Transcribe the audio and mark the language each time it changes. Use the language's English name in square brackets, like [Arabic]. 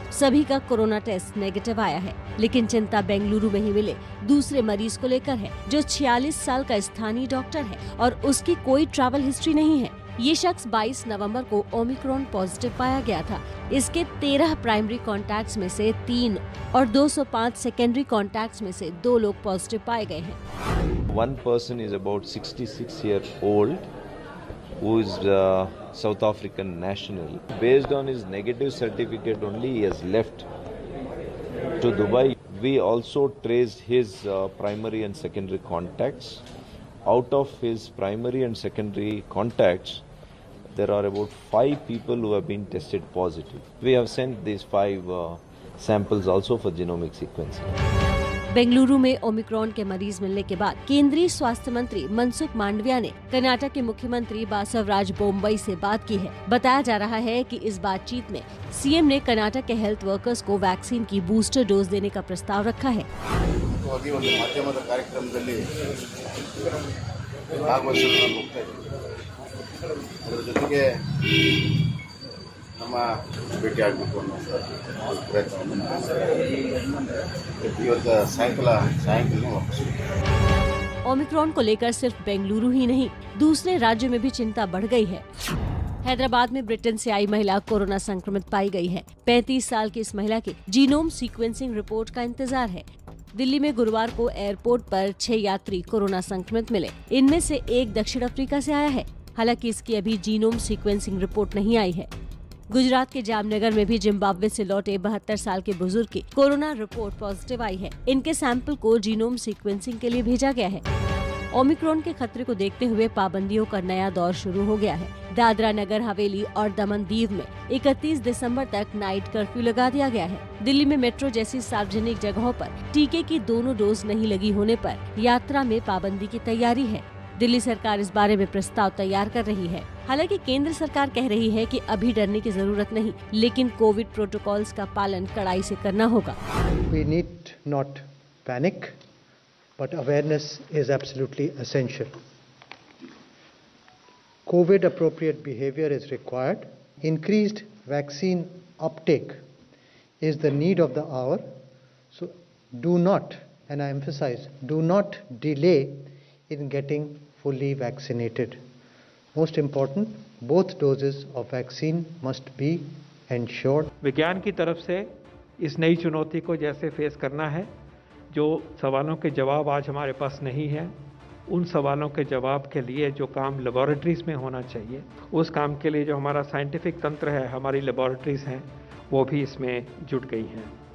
[Hindi] सभी का corona test negative आया है, लेकिन चिंता बेंगलुरु में ही मिले दूसरे मरीज को लेकर है, जो 46 साल का स्थानीय डॉक्टर है और उसकी कोई ट्रैवल हिस्ट्री नहीं है। ये शख्स 22 नवंबर को ओमिक्रॉन पॉजिटिव पाया गया था। इसके 13 प्राइमरी कॉन्टैक्ट्स में से 3 और 205 सेकेंडरी कॉन्टैक्ट्स में से 2 लोग पॉजिटिव पाए गए हैं। [English] One person is about 66-year-old who is South African national. Based on his negative certificate only, he has left to Dubai. We also traced his primary and secondary contacts. Out of his primary and secondary contacts, there are about 5 people who have been tested positive. We have sent these 5 samples also for genomic sequencing. [Hindi] Bengaluru में Omicron के मरीज मिलने के बाद केंद्रीय स्वास्थ्य मंत्री मनसुख मांडविया ने कर्नाटक के मुख्यमंत्री बसवराज बोम्मई से बात की है। बताया जा रहा है कि इस बातचीत में सीएम ने कर्नाटक के हेल्थ वर्कर्स को वैक्सीन की बूस्टर डोज देने का प्रस्ताव रखा है। [Kannada] ಮಾಧ್ಯಮದ ಕಾರ್ಯಕ್ರಮದಲ್ಲಿ ಭಾಗವಹಿಸಲು ನಾನು ಹೋಗ್ತಾ ಇದ್ದೀನಿ। ಅದರ ಜೊತೆಗೆ ನಮ್ಮ ಭೇಟಿ ಆಗಬೇಕು ಅನ್ನೋ ಪ್ರಯತ್ನ ಇವತ್ತು ಸಾಯಂಕಾಲ ವಾಪಸ್। [Hindi] ओमिक्रॉन को लेकर सिर्फ बेंगलुरु ही नहीं, दूसरे राज्यों में भी चिंता बढ़ गई है। हैदराबाद में ब्रिटेन से आई महिला कोरोना संक्रमित पाई गई है। 35 साल की इस महिला की जीनोम सीक्वेंसिंग रिपोर्ट का इंतजार है। दिल्ली में गुरुवार को एयरपोर्ट पर 6 यात्री कोरोना संक्रमित मिले। इनमें से एक दक्षिण अफ्रीका से आया है। हालांकि इसकी अभी जीनोम सीक्वेंसिंग रिपोर्ट नहीं आई है। गुजरात के जामनगर में भी जिम्बाब्वे से लौटे 72 साल के बुजुर्ग की कोरोना रिपोर्ट पॉजिटिव आई है। इनके सैंपल को जीनोम सीक्वेंसिंग के लिए भेजा गया है। ओमिक्रॉन के खतरे को देखते हुए पाबंदियों का नया दौर शुरू हो गया है। दादरा नगर हवेली और दमन दीव में 31 दिसंबर तक नाइट कर्फ्यू लगा दिया गया है। दिल्ली में मेट्रो जैसी सार्वजनिक जगहों पर टीके की दोनों डोज नहीं लगी होने पर यात्रा में पाबंदी की तैयारी है। दिल्ली सरकार इस बारे में प्रस्ताव तैयार कर रही है। हालांकि केंद्र सरकार कह रही है कि अभी डरने की जरूरत नहीं, लेकिन कोविड प्रोटोकॉल्स का पालन कड़ाई से करना होगा। [English] We need not panic, but awareness is absolutely essential. COVID appropriate behavior is required. Increased vaccine uptake is the need of the hour. So do not, and I emphasize, do not delay in getting fully vaccinated. Most important, both doses of vaccine must be ensured. [Hindi] विज्ञान की तरफ से इस नई चुनौती को जैसे face करना है, जो सवालों के जवाब आज हमारे पास नहीं है, उन सवालों के जवाब के लिए जो काम लेबोरेटरीज में होना चाहिए, उस काम के लिए जो हमारा साइंटिफिक तंत्र है, हमारी लेबोरेटरीज हैं, वो भी इसमें जुट गई हैं।